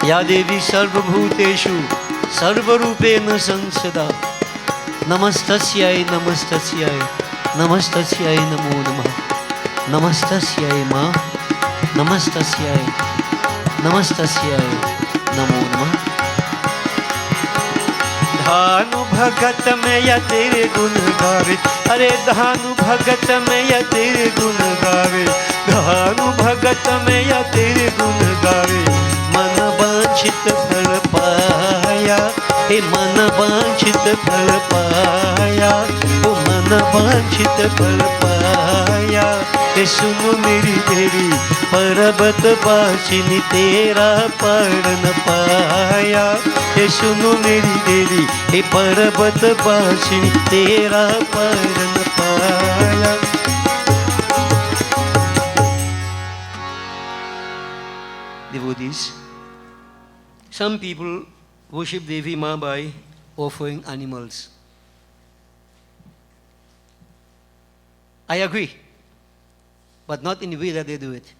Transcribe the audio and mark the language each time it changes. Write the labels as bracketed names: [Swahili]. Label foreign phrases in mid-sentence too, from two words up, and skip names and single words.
[Sanskrit] या देवी सर्वभूतेषु सर्वरूपेण संस्थिता, नमस्तस्यै नमस्तस्यै नमस्तस्यै नमो नमः। नमस्तस्यै मां नमस्तस्यै नमस्तस्यै नमो नमः। [Hindi] धानु भगत में या तेरे गुण गावे, अरे धानु भगत में या तेरे गुण गावे, धानु भगत में या तेरे गुण गावे। मन वांछित फल पाया, हे मन वांछित फल पाया, ओ मन वांछित फल पाया। हे सुनो मेरी देवी पर्वत वासिनी तेरा पर न पाया। हे सुनो मेरी देवी हे पर्वत वासिनी तेरा पर न पाया। [English] Devotees, some people worship Devi Ma by offering animals. I agree, but not in the way that they do it.